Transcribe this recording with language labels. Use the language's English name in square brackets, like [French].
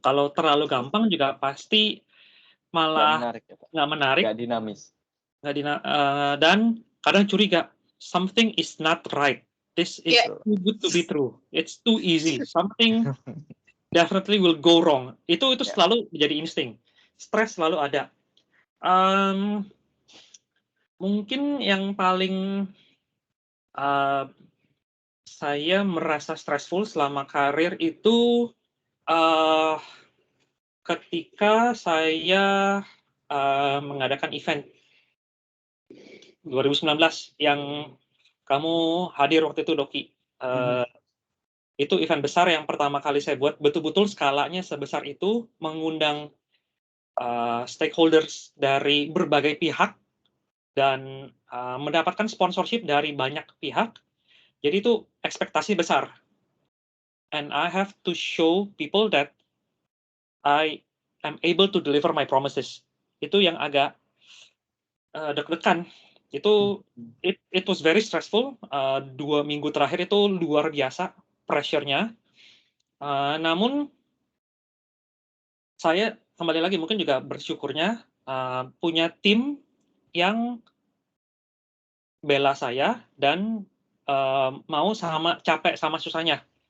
[Indonesian] Kalau terlalu gampang juga pasti malah nggak menarik, nggak dinamis, dan kadang curiga, [English] something is not right. This is Yeah. too good to be true. It's too easy. Something definitely will go wrong. [Indonesian] Itu [English] Yeah. [Indonesian] selalu menjadi insting. Stres selalu ada. Mungkin yang paling saya merasa stressful selama karir itu ketika saya mengadakan event 2019 yang kamu hadir waktu itu, Doki. Itu event besar yang pertama kali saya buat, betul-betul skalanya sebesar itu, mengundang stakeholders dari berbagai pihak dan mendapatkan sponsorship dari banyak pihak. Jadi itu ekspektasi besar. [English] And I have to show people that I am able to deliver my promises. [Indonesian] Itu yang agak deg-degan. Itu [English] it was very stressful. [Indonesian] 2 minggu terakhir itu luar biasa pressure-nya. Namun saya kembali lagi mungkin juga bersyukurnya punya tim yang bela saya dan mau capek sama susahnya.